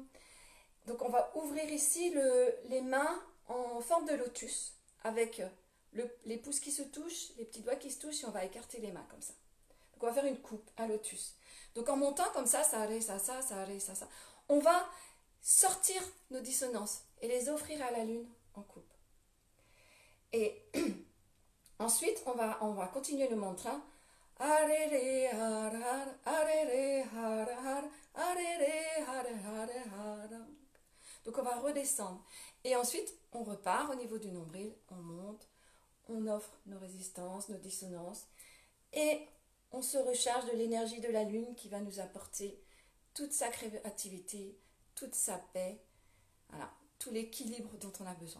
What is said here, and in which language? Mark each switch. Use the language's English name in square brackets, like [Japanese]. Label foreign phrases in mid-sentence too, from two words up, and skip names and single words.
[French] Donc on va ouvrir ici les mains en forme de lotus avec les pouces qui se touchent, les petits doigts qui se touchent et on va écarter les mains comme ça. Donc on va faire une coupe, un lotus. Donc en montant comme ça, ça ré, ça, ça ré, ça, ça. On va sortir nos dissonances et les offrir à la lune en coupe. Et ensuite on va continuer le mantra. Are re har har, are re har har, are re har har har. Donc on va redescendre. Et ensuite, on repart au niveau du nombril, on monte, on offre nos résistances, nos dissonances. Et on se recharge de l'énergie de la lune qui va nous apporter toute sa créativité, toute sa paix, voilà, tout l'équilibre dont on a besoin.